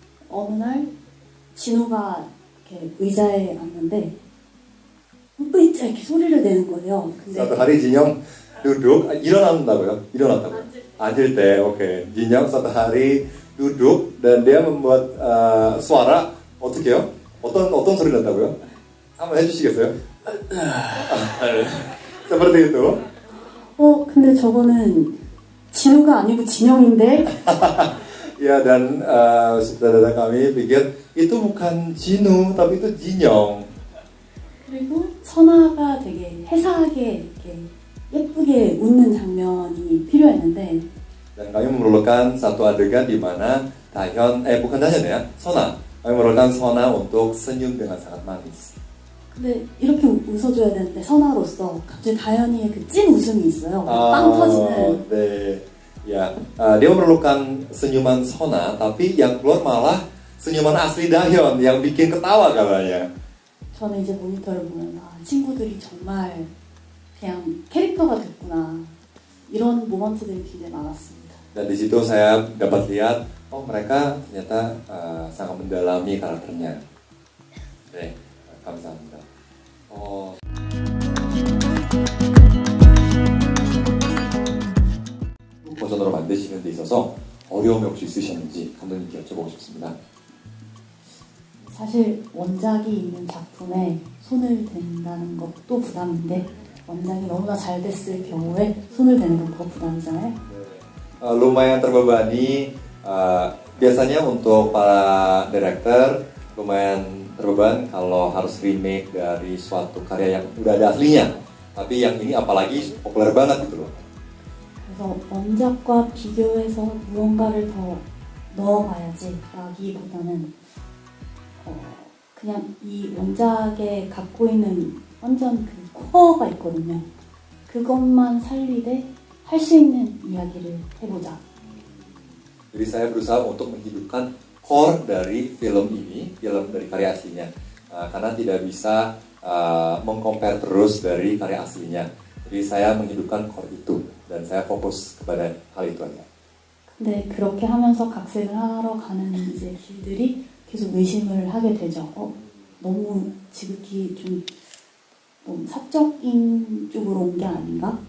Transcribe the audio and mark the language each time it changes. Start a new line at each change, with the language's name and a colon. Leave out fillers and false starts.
Korean: 어느 날 진우가 이렇게 의자에 앉는데 으이짜 이렇게 소리를 내는 거예요. 근데
Indonesian: Satu hari Jinyoung duduk,
Korean: 일어난다고요? 일어났다고요? 앉을 때, oke.
Indonesian: Jinyoung satu hari duduk dan dia membuat suara,
Korean: 어떻게 해요? 어떤 소리 난다고요? 한번 해주시겠어요?
Indonesian: Seperti itu.
Korean: 근데 저거는 진우가 아니고 진영인데?
Indonesian: Ya, dan sutradara kami pikir itu bukan Jinu, tapi itu Jinyoung.
Korean: 그리고 선아가 되게 해사하게 이렇게 예쁘게 웃는 장면이 필요했는데
Indonesian: Dan kami memerlukan satu adegan di mana Taehyun, bukan Taehyun ya, Sona. Kami memerlukan Sona untuk senyum dengan sangat manis.
Korean: 근데 이렇게 웃어줘야 되는데 선아로서 갑자기 다현이의 그 찐 웃음이 있어요. 빵 터지는.
Indonesian: 네. Ya, dia memerlukan senyuman Sona, tapi yang keluar malah senyuman asli Taehyun yang bikin ketawa katanya.
Korean: 저는 이제 모니터를 보면 친구들이 정말 그냥 캐릭터가 됐구나 이런 모먼트들이 굉장히 많았습니다.
Indonesian: Dan di situ saya dapat lihat, oh mereka ternyata sangat mendalami karakternya.
Korean: 네, 감사합니다. 버전으로 만드시는 데 있어서 어려움이 혹시 있으셨는지 감독님께 여쭤보고 싶습니다. 사실 원작이 있는 작품에 손을 댄다는 것도 부담인데 원작이 너무나 잘 됐을 경우에 손을 대는 건 더 부담이잖아요.
Indonesian: Lumayan terbebani. Biasanya untuk para director lumayan terbeban kalau harus remake dari suatu karya yang udah ada aslinya. Tapi yang ini apalagi populer banget gitu loh.
Korean: 그래서 원작과 비교해서 무언가를 더 넣어봐야지 라기보다는 그냥 이 원작에 갖고 있는 완전 그 코어가 있거든요. 그것만 살리되 할 수 있는 이야기를 해보자.
Indonesian: Jadi saya berusaha untuk menghidupkan core dari film ini, film dari karya aslinya. Karena tidak bisa mengcompare terus dari karya aslinya. Jadi saya menghidupkan core itu dan saya fokus kepada hal itu aja.
Korean: 근데 그렇게 하면서 각색을 하러 가는 이제 길들이 계속 의심을 하게 되죠. 너무 지극히 좀 사적인 쪽으로 온 게 아닌가?